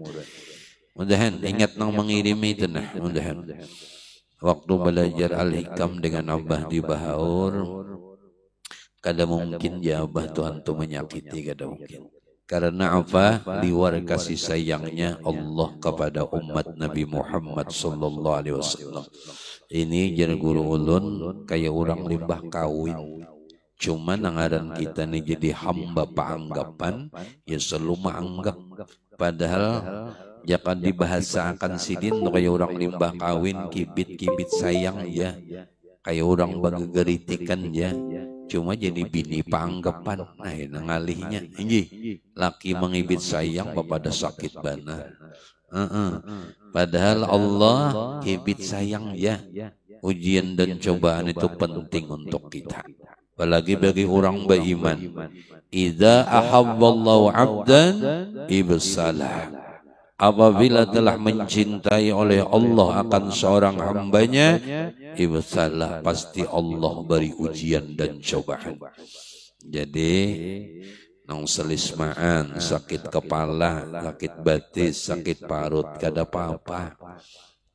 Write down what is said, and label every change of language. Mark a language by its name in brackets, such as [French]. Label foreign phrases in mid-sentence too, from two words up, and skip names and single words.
[Banjar] Mudahan ingat nang mengirimi itu nah, mudahan. Waktu belajar Al-Hikam dengan Abah di Bahaur, kada mungkin ya Abah Tuhan tu menyakiti, kada mungkin. Karena apa? Liwar kasih sayangnya Allah kepada umat Nabi Muhammad [Arabic] sallallahu alaihi wasallam. [Banjar] Ini jar guru ulun kayak orang limbah kawin. Cuma nangaran kita nih jadi hamba paanggapan, ya selalu menganggap. Padahal jangan dibahasakan sidin kayak orang limbah kawin, kibit-kibit sayang ya. Kayak orang bagageritikan ya. Cuma jadi bini panggapan, nah ngalihnya ini laki mengibit sayang pada sakit bana. Padahal Allah kibit sayang ya. Ujian dan cobaan itu penting untuk kita. Apalagi bagi orang beriman. [Arabic] Idza ahabballahu 'abdan ibsalah. [Banjar] Apabila telah mencintai oleh Allah akan seorang hambanya, ibsalah, pasti Allah beri ujian dan cobaan. Jadi nang selismaan, sakit kepala, sakit batis, sakit parut, kada apa-apa.